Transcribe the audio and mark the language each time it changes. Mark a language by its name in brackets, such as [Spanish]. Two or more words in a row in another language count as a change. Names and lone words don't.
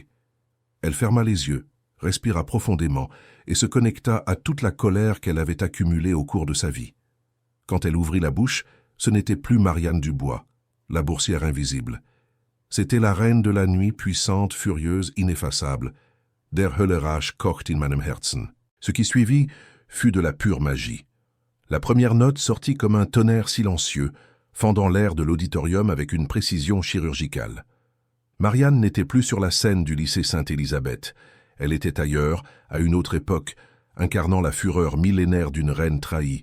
[French] Elle ferma les yeux, respira profondément et se connecta à toute la colère qu'elle avait accumulée au cours de sa vie. Quand elle ouvrit la bouche, ce n'était plus Marianne Dubois, la boursière invisible. C'était la reine de la nuit puissante, furieuse, ineffaçable. [German] Der Hölle Rache kocht in meinem Herzen. [French] Ce qui suivit fut de la pure magie. La première note sortit comme un tonnerre silencieux, fendant l'air de l'auditorium avec une précision chirurgicale. Marianne n'était plus sur la scène du lycée Sainte-Élisabeth. Elle était ailleurs, à une autre époque, incarnant la fureur millénaire d'une reine trahie.